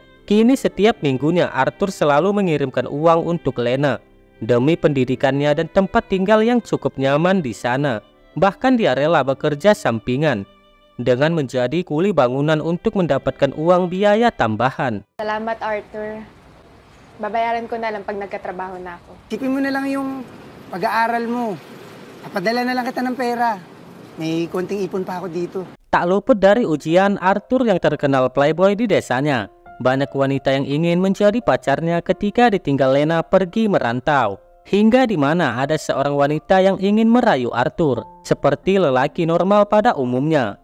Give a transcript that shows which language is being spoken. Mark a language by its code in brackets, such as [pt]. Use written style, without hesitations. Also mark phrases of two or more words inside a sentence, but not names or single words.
[id] Kini setiap minggunya Arthur selalu mengirimkan uang untuk Lena demi pendidikannya dan tempat tinggal yang cukup nyaman di sana. Bahkan dia rela bekerja sampingan dengan menjadi kuli bangunan untuk mendapatkan uang biaya tambahan. [tl] Salamat Arthur. Babayaran ko na lang pag nagkatrabaho na ako. Sipin mo na lang yung pag-aaral mo. Papadala na lang kita ng pera. May konting ipon pa ako dito. [id] Tak luput dari ujian Arthur yang terkenal playboy di desanya. Banyak wanita yang ingin menjadi pacarnya ketika ditinggal Lena pergi merantau. Hingga di mana ada seorang wanita yang ingin merayu Arthur seperti lelaki normal pada umumnya.